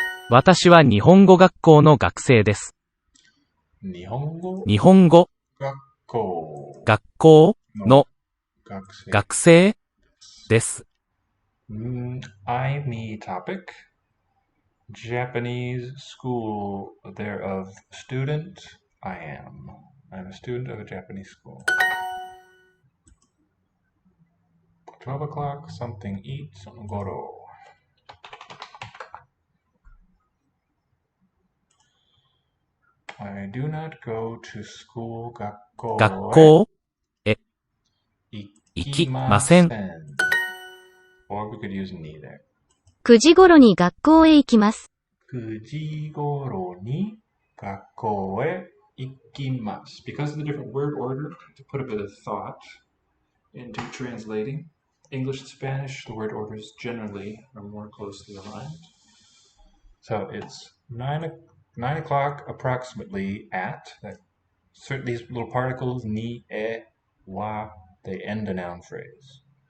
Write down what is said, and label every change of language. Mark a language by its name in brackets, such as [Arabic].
[Japanese] 私は日本語学校の学生です。日本語日本語学校の学生です。 [English] I, me topic. Japanese school thereof student. I am. I'm a student of a Japanese school. 12 o'clock, something eat, goro. I do not go to school. [Japanese] 学校へ行きません。 [English] Or we could use ni there. [Japanese] 9時頃に学校へ行きます。 9時頃に学校へ行きます. [English] Because of the different word order, to put a bit of thought into translating English to Spanish, the word orders generally are more closely aligned. So it's 9 o'clock approximately at. These little particles, ni, e, wa, they end a noun phrase.